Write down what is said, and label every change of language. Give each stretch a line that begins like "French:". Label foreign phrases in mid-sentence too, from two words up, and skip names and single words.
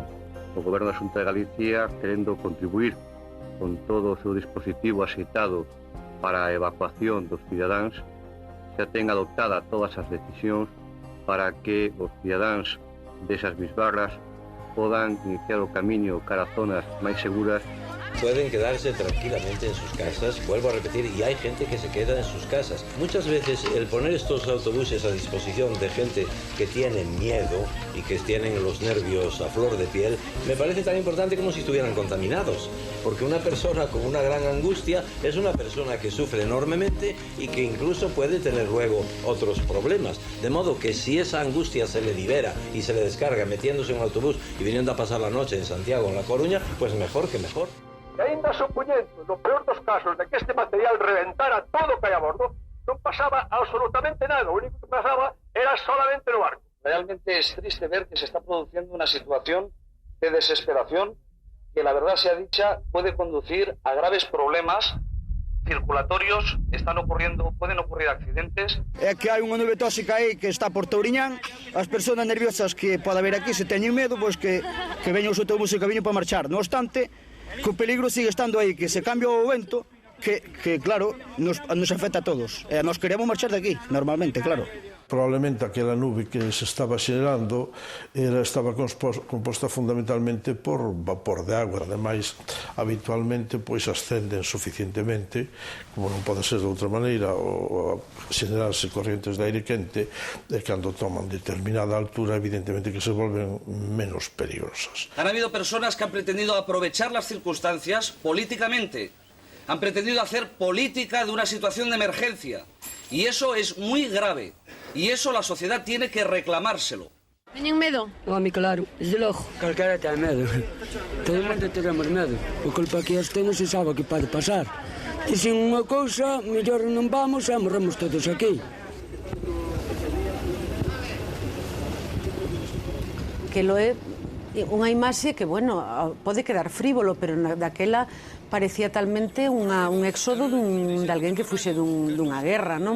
Galician: O Goberno da Xunta de Galicia, querendo contribuir con todo o seu dispositivo axeitado para a evacuación dos cidadáns, xa ten adoptada todas as decisións para que os cidadáns desas bisbarras podan iniciar o camiño cara a zonas máis seguras.
Spanish: Pueden quedarse tranquilamente en sus casas, vuelvo a repetir, y hay gente que se queda en sus casas. Muchas veces el poner estos autobuses a disposición de gente que tiene miedo y que tienen los nervios a flor de piel, me parece tan importante como si estuvieran contaminados, porque una persona con una gran angustia es una persona que sufre enormemente y que incluso puede tener luego otros problemas. De modo que si esa angustia se le libera y se le descarga metiéndose en un autobús y viniendo a pasar la noche en Santiago o en La Coruña, pues mejor que mejor.
Galician: E ainda supoñendo, no peor dos casos, de que este material reventara todo o que hai a bordo, non pasaba absolutamente nada, o único que pasaba era solamente no barco.
Spanish: Realmente es triste ver que se está produciendo una situación de desesperación que, la verdad sea dicha, puede conducir a graves problemas circulatorios, pueden ocurrir accidentes.
Galician: É que hai unha nube tóxica aí que está por Touriñán, as persoas nerviosas que pode haber aquí se teñen medo, pois que veñan os autobuses que viñen para marchar. No obstante, que o peligro sigue estando aí, que se cambia o vento, que claro, nos afecta a todos. E nós queremos marchar de aquí, normalmente, claro. Probablemente aquela nube que se estaba xerando estaba composta fundamentalmente por vapor de agua. Ademais, habitualmente ascenden suficientemente, como non pode ser de outra maneira, ou xerarse corrientes de aire quente, e cando toman determinada altura, evidentemente que se volven menos peligrosas.
Spanish: Han habido personas que han pretendido aprovechar las circunstancias políticamente. Han pretendido hacer política de una situación de emergencia. Y eso es muy grave. Y eso la sociedad tiene que reclamárselo.
Galician: ¿Teñen medo? Home, claro, desde logo. Calquera ten medo. Todo mundo tenemos medo. O culpa que este non se sabe o que pode pasar. Dicen unha cousa, mellor non vamos e morremos todos aquí. Que lo é unha imaxe que, bueno, pode quedar frívolo, pero daquela parecía talmente un éxodo de alguén que fuxe dunha guerra, non?